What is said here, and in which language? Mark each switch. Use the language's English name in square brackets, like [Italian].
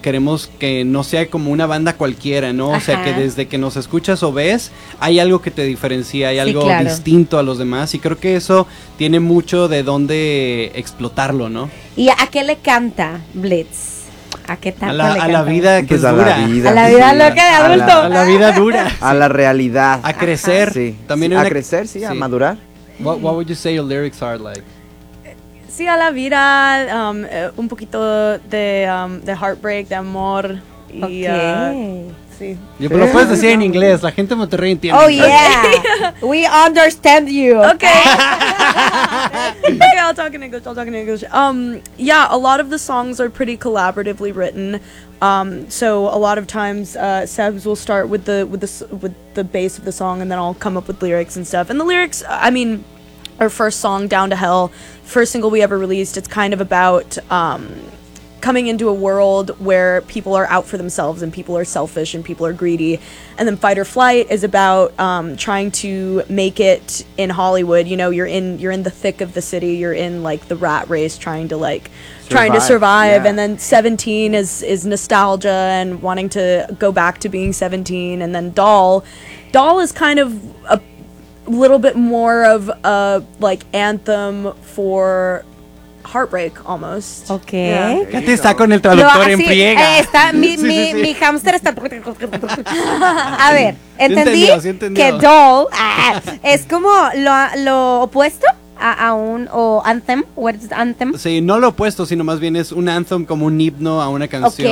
[Spanish] Queremos que no sea como una banda cualquiera, ¿no? Ajá. O sea, que desde que nos escuchas o ves, hay algo que te diferencia, hay algo, sí, claro, distinto a los demás, y creo que eso tiene mucho de dónde explotarlo, ¿no? ¿Y a qué le canta Blitz? ¿A qué tanto le canta? A la vida que es dura. A la vida loca de adulto. A la vida dura. Sí. A la realidad. A crecer. Sí. También a crecer, sí, a madurar. [English] What would you say your lyrics are like? [Spanish] Sí, a la vida, un poquito de heartbreak, de amor. Y, [English] okay. [Spanish] Sí. Pero lo puedes decir en inglés, la gente de Monterrey entiende. [English] Oh, yeah. We understand you. Okay. Okay, I'll talk in English. Yeah, a lot of the songs are pretty collaboratively written. So a lot of times Sebs will start with the base of the song, and then I'll come up with lyrics and stuff. And the lyrics, I mean, our first song, Down to Hell, first single we ever released, it's kind of about coming into a world where people are out for themselves and people are selfish and people are greedy. And then Fight or Flight is about trying to make it in Hollywood. You know, you're in the thick of the city, you're in like the rat race trying to survive. Yeah. And then 17 is nostalgia and wanting to go back to being 17. And then Doll is kind of a little bit more of a like anthem for heartbreak almost. Okay. Yeah. [Spanish] ¿Qué te está con el traductor en friega? Está mi hámster está. A ver, entendí, sí entendió. Que Doll es como lo opuesto a un anthem. [English] What is anthem? [Spanish] Sí, no lo opuesto, sino más bien es un anthem, como un himno a una canción.